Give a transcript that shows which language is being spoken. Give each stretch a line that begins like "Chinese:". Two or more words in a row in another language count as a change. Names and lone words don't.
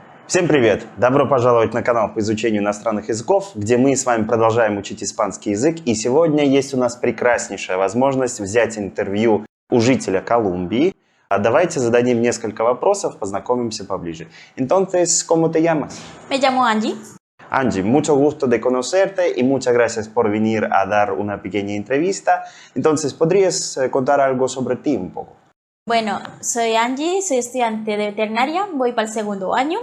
Russian: Всем привет! Добро пожаловать на канал по изучению иностранных языков, где мы с вами продолжаем учить испанский язык. И сегодня есть у нас прекраснейшая возможность взять интервью у жителя Колумбии. Давайте зададим несколько вопросов, познакомимся поближе.
Spanish: Entonces, ¿cómo te llamas? Me llamo Angie. Angie, mucho gusto de conocerte y muchas gracias por venir a dar una pequeña entrevista. Entonces, ¿podrías contar algo sobre ti un poco? Bueno, soy Angie, soy estudiante de veterinaria, voy para el segundo año.